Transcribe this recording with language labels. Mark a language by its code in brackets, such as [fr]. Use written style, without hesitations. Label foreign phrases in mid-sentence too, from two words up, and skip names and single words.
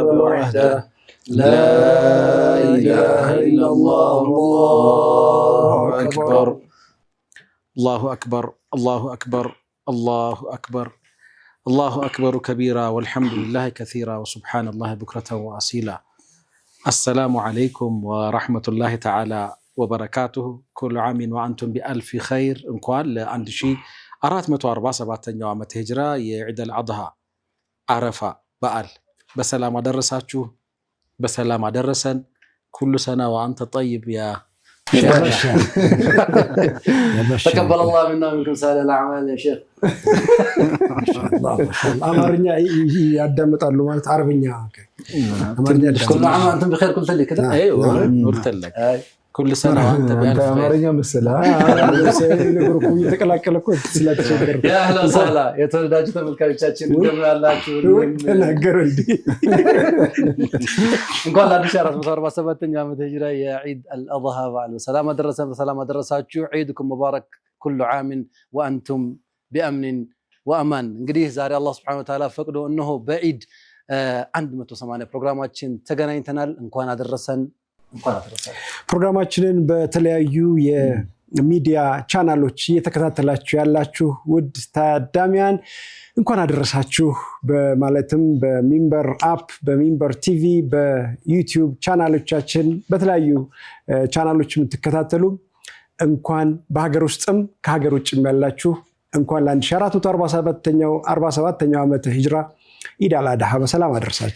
[ar] وحده لا إله إلا الله الله أكبر الله أكبر الله أكبر الله أكبر الله أكبر كبيرا والحمد لله كثيرا وسبحان الله بكرة وأصيلا السلام عليكم ورحمة الله تعالى وبركاته كل عام وأنتم بألف خير እንኳን [am] ለ1447ኛው ዓመተ ሂጅራ የዒድ አልአድሃ አረፋ በዓል በሰላም አደረሳችሁ በሰላም አደረሰን [ar] كل سنة وأنت طيب يا شيخ تقبل الله منا ومنكم سائر الأعمال يا شيخ ما شاء الله [am] አማርኛ ያዳምጣሉ ማለት አረብኛ አማርኛ [ar] كل عام وأنتم بخير قلت لي كده ايوه قلت لك كل سنة وأنت بألف خير [am] አማርኛ መስላ ለግሩፕ እየተቀላቀለኩ ስለተቸገረ [ar] يا أهلا وسهلا [am] የተወደዳችሁ ተመልካቾቻችን እንደምን አላችሁ ተናገሩ እንዴ እንኳን ለ1447ኛው ዓመተ ሂጅራ የዒድ አልአድሃ በዓል በሰላም አደረሰን በሰላም አደረሳችሁ [ar] عيدكم مبارك كل عام وأنتم بأمن وأمان [am] እንግዲህ ዛሬ አላህ [ar] سبحانه وتعالى [am] ፈቅዶ እነሆ በዒድ 180 ፕሮግራማችን ተገናኝተናል እንኳን አደረሰን ፕሮግራማችንን በተለያዩ የሚዲያ ቻናሎች እየተከታተላችሁ ያላችሁ ውድ ታዳሚያን እንኳን አደረሳችሁ በማለትም በሚንበር አፕ በሚንበር ቲቪ በዩቲዩብ ቻናሎቻችን በተለያዩ ቻናሎች የምትከታተሉ እንኳን በሀገር ውስጥም ከሀገር ውጭም ያላችሁ እንኳን ለ1447ኛው ዓመተ ሂጅራ ኢድ አልአድሃ በሰላም አደረሳችሁ